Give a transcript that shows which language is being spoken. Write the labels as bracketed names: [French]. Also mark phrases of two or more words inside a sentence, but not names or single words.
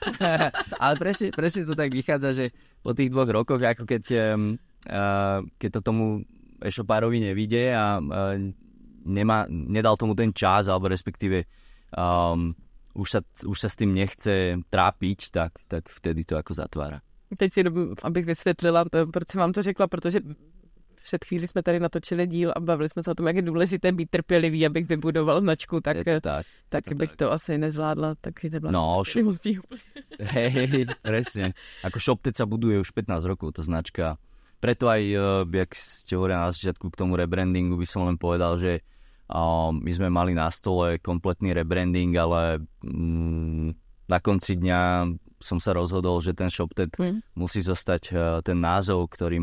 [Slovak] Ale presne to tak vychádza, že po tých 2 rokoch, ako keď to tomu e-shopárovi nevidie a nedal tomu ten čas, alebo respektíve už sa s tým nechce trápiť, tak vtedy to ako zatvára. [Czech] Teď si, abych vysvětlila, proč jsem vám to řekla, protože před chvíli jsme tady natočili díl a bavili jsme se o tom, jak je důležité být trpělivý, abych vybudoval značku, tak bych to asi nezvládla, taky nebyla. [Slovak] No, hej, presne. Ako ShopTet sa buduje už 15 rokov, tá značka. Preto aj, jak ste hovorili na začiatku k tomu rebrandingu, by som len povedal, že my sme mali na stole kompletný rebranding, ale na konci dňa som sa rozhodol, že ten ShopTet musí zostať ten názov, ktorý